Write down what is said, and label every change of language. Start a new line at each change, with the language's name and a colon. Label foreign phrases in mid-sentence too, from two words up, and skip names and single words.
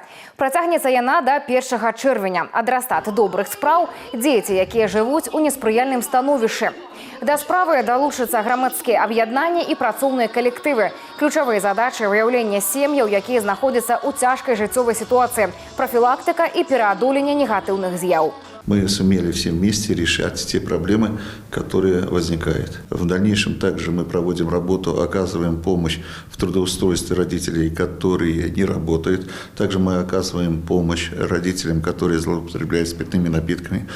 Belarusian: Працягнецца яна да 1 чэрвеня. Адрастат добрых спраў – дзеці, якія жывуць у неспрыяльным становішчы. Да справы далучацца грамадскія аб'яднанні і працоўныя калектывы. Ключавыя задачы – выяўленне сем'яў, якія знаходзяцца ў цяжкай жыццёвай сітуацыі, прафілактыка і пераадоленне негатыўных з'яў.
Russian: мы сумели все вместе решать те проблемы, которые возникают. В дальнейшем также мы проводим работу, оказываем помощь в трудоустройстве родителей, которые не работают. Также мы оказываем помощь родителям, которые злоупотребляют спиртными напитками.